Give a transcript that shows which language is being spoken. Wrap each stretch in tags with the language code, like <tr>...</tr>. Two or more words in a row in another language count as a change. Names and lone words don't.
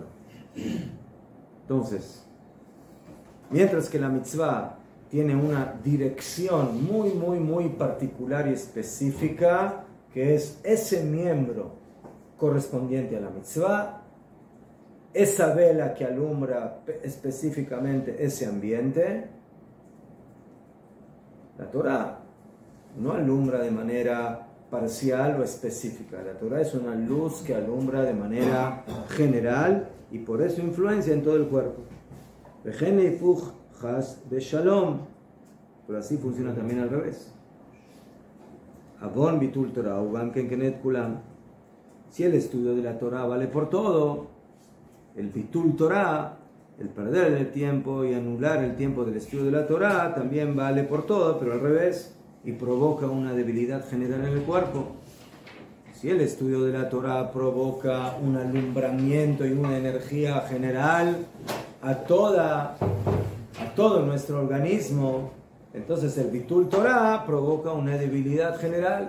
<es>Entonces, mientras que la mitzvah tiene una dirección muy, muy, muy particular y específica, que es ese miembro correspondiente a la mitzvah, esa vela que alumbra específicamente ese ambiente, la Torah no alumbra de manera parcial o específica. La Torah es una luz que alumbra de manera general y por eso influencia en todo el cuerpo. Pero así funciona también al revés.</es> <he>עוון ביטול תורה, כנגד כולם.</he> <es>Si el estudio de la Torah vale por todo, el</es> <he>ביטול תורה,</he> <es>el perder el tiempo y anular el tiempo del estudio de la Torah, también vale por todo, pero al revés, y provoca una debilidad general en el cuerpo. Si el estudio de la Torah provoca un alumbramiento y una energía general a todo nuestro organismo, entonces el</es> <he>ביטול תורה</he> <es>provoca una debilidad general.</es>